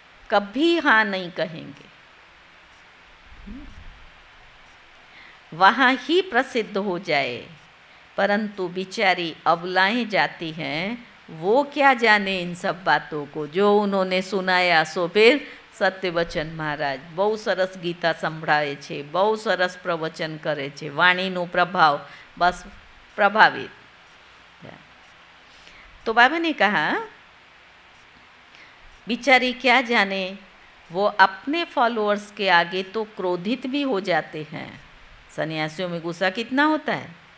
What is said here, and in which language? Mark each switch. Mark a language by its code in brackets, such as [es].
[hi] कभी हाँ नहीं कहेंगे। वहाँ ही प्रसिद्ध हो जाए, परंतु बेचारी अबलाएं जाती हैं, वो क्या जाने इन सब बातों को जो उन्होंने सुनाया। सो फिर [gu] સત્યવચન મહારાજ બહુ સરસ ગીતા સંભળાવે છે, બહુ સરસ પ્રવચન કરે છે, વાણીનો પ્રભાવ બસ પ્રભાવિત। [hi] तो बाबा ने कहा बिचारी क्या जाने, वो अपने फॉलोअर्स के आगे तो क्रोधित भी हो जाते हैं। सन्यासियों में गुस्सा कितना होता है।